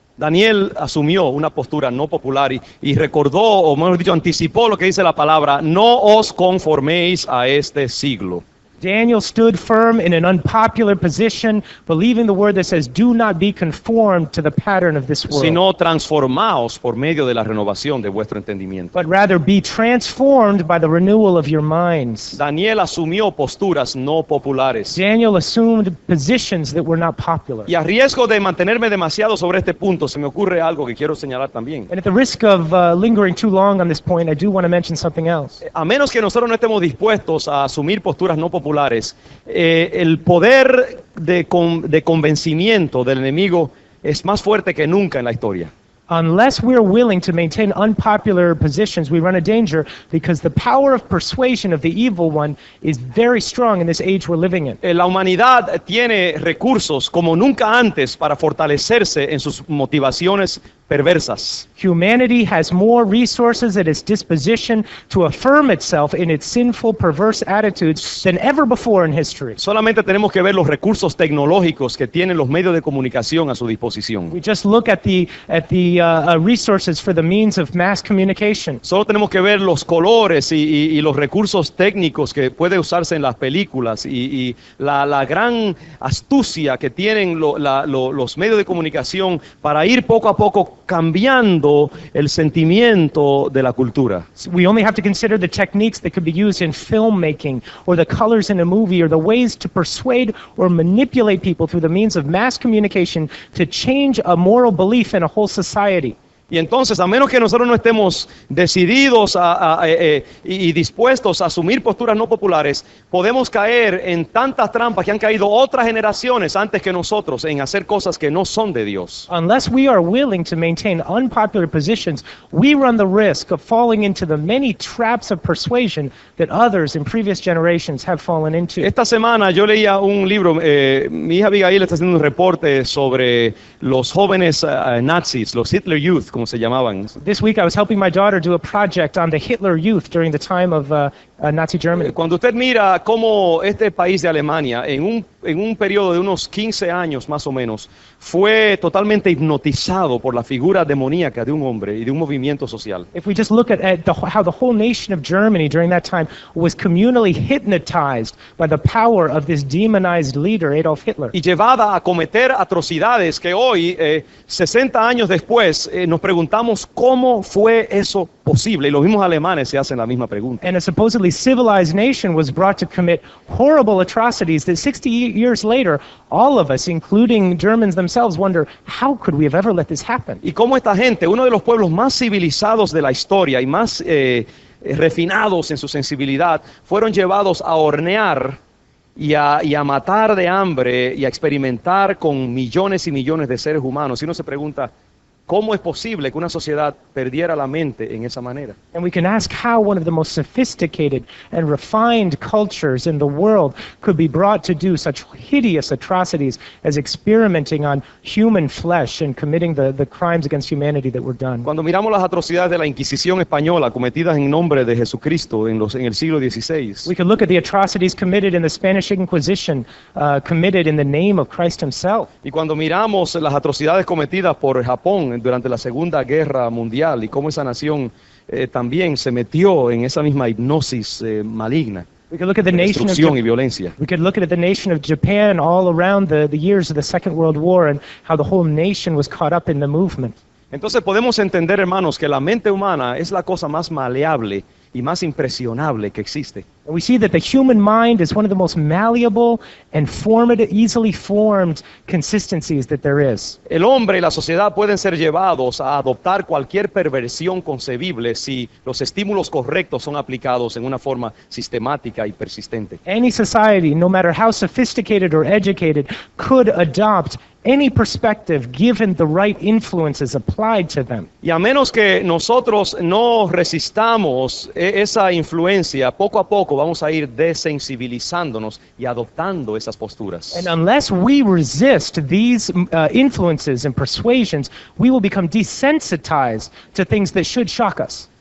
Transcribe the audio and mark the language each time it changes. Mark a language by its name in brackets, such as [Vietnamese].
[Spanish] Daniel asumió una postura no popular y recordó, o mejor dicho, anticipó lo que dice la palabra: no os conforméis a este siglo. [English] Daniel stood firm in an unpopular position, believing the word that says, do not be conformed to the pattern of this world, [Spanish] Sino transformaos por medio de la renovación de vuestro entendimiento. [English] but rather be transformed by the renewal of your minds. [Spanish] Daniel asumió posturas no populares. [English] Daniel assumed positions that were not popular. [Spanish] Y a riesgo de mantenerme demasiado sobre este punto, se me ocurre algo que quiero señalar también. [English] And at the risk of lingering too long on this point, I do want to mention something else. [Spanish] A menos que nosotros no estemos dispuestos a asumir posturas no populares, el poder de convencimiento del enemigo es más fuerte que nunca en la historia. [English] Unless we're willing to maintain unpopular positions, we run a danger because the power of persuasion of the evil one is very strong in this age we're living in. [Spanish] La humanidad tiene recursos como nunca antes para fortalecerse en sus motivaciones perversas. [English] Humanity has more resources at its disposition to affirm itself in its sinful, perverse attitudes than ever before in history. [Spanish] Solamente tenemos que ver los recursos tecnológicos que tienen los medios de comunicación a su disposición. [English] We just look at the resources for the means of mass communication. [Spanish] Solo tenemos que ver los colores y los recursos técnicos que puede usarse en las películas y la gran astucia que tienen los medios de comunicación para ir poco a poco cambiando el sentimiento de la cultura. [English] We only have to consider the techniques that could be used in filmmaking, or the colors in a movie, or the ways to persuade or manipulate people through the means of mass communication to change a moral belief in a whole society. [Spanish] Y entonces, a menos que nosotros no estemos decididos y dispuestos a asumir posturas no populares, podemos caer en tantas trampas que han caído otras generaciones antes que nosotros en hacer cosas que no son de Dios. [English] Unless we are willing to maintain unpopular positions, we run the risk of falling into the many traps of persuasion that others in previous generations have fallen into. [Spanish] Esta semana yo leía un libro, mi hija Abigail está haciendo un reporte sobre los jóvenes nazis, los Hitler Youth, como se llamaban. [English] This week I was helping my daughter do a project on the Hitler Youth during the time of Nazi Germany. [Spanish] Cuando usted mira cómo este país de Alemania, en un periodo de unos 15 años más o menos, fue totalmente hipnotizado por la figura demoníaca de un hombre y de un movimiento social. [English] If we just look at how the whole nation of Germany during that time was communally hypnotized by the power of this demonized leader, Adolf Hitler. [Spanish] Y llevada a cometer atrocidades que hoy, 60 años después, nos preguntamos cómo fue eso posible. Y los mismos alemanes se hacen la misma pregunta. [English] And a supposedly civilized nation was brought to commit horrible atrocities that 60 years later, all of us, including Germans themselves, wonder, how could we have ever let this happen? [Spanish] Y cómo esta gente, uno de los pueblos más civilizados de la historia y más refinados en su sensibilidad, fueron llevados a hornear y a matar de hambre y a experimentar con millones y millones de seres humanos. Y uno se pregunta, ¿cómo es posible que una sociedad perdiera la mente en esa manera? [English] And we can ask how one of the most sophisticated and refined cultures in the world could be brought to do such hideous atrocities as experimenting on human flesh and committing the crimes against humanity that were done. [Spanish] Cuando miramos las atrocidades de la Inquisición española cometidas en nombre de Jesucristo en el siglo XVI, [English] We could look at the atrocities committed in the Spanish Inquisition, committed in the name of Christ himself. [Spanish] y cuando miramos las atrocidades cometidas por Japón durante la Segunda Guerra Mundial y cómo esa nación también se metió en esa misma hipnosis maligna, [English] We could look at the [Spanish] de [English] nation of [Spanish] destrucción y violencia. [English] We could look at the nation of Japan all around the years of the Second World War and how the whole nation was caught up in the movement. [Spanish] Entonces podemos entender, hermanos, que la mente humana es la cosa más maleable y más impresionable que existe. [English] And we see that the human mind is one of the most malleable and easily formed consistencies that there is. [Spanish] El hombre y la sociedad pueden ser llevados a adoptar cualquier perversión concebible si los estímulos correctos son aplicados en una forma sistemática y persistente. [English] Any society, no matter how sophisticated or educated, could adopt any perspective given the right influences applied to them. [Spanish] Y a menos que nosotros no resistamos esa influencia, poco a poco poco vamos a ir desensibilizándonos y adoptando esas posturas. [English] And unless we resist these influences and persuasions, we will become desensitized to things that should shock us.